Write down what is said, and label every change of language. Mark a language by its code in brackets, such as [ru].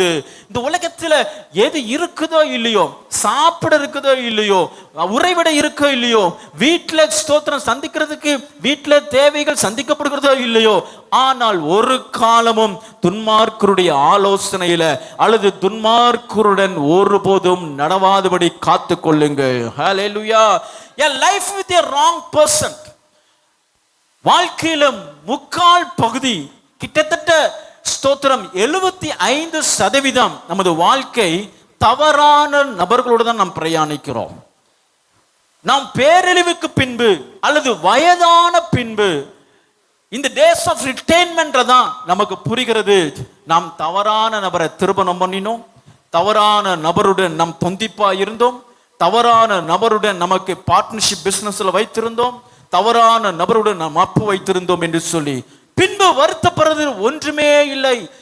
[ta] இந்த உலகத்துல எது இருக்குதோ இல்லையோ, சாப்பிட இருக்குதோ இல்லையோ, உறைவிட இருக்கோ இல்லையோ, வீட்டுல ஸ்தோத்திரம் சந்திக்கிறதுக்கு வீட்டுல தேவைகள் சந்திக்கப்படுகிறதோ இல்லையோ, ஆனால் ஒரு காலமும் துன்மார்க்கருடைய ஆலோசனையில அல்லது துன்மார்க்கருடன் ஒருபோதும் நடவாதபடி காத்து கொள்ளுங்கள். ஹல்லேலூயா. [en] A life with a wrong person. [ta] வாழ்க்கையில முக்கால் பகுதி, கிட்டத்தட்ட ஸ்தோத்திரம் 75% நமது வாழ்க்கை தவறான நபர்களோடு தான் நாம் பிரயாணிக்கிறோம். நாம் பேரழிவுக்கு பின்பு அல்லது வயதான பின்பு இந்த டேஸ் ஆஃப் ரிட்டைன்மெண்ட் தான் நமக்கு புரிகிறது, நாம் தவறான நபரை திருமணம் பண்ணினோம், தவறான நபருடன் நாம் தொந்திப்பா இருந்தோம், தவறான நபருடன் நமக்கு பார்ட்னர்ஷிப் பிசினஸ்ல வைத்திருந்தோம், தவறான நபருடன் நாம் அப்பு வைத்திருந்தோம் என்று சொல்லி பின்பு வருத்தப்படுறது ஒன்றுமே இல்லை.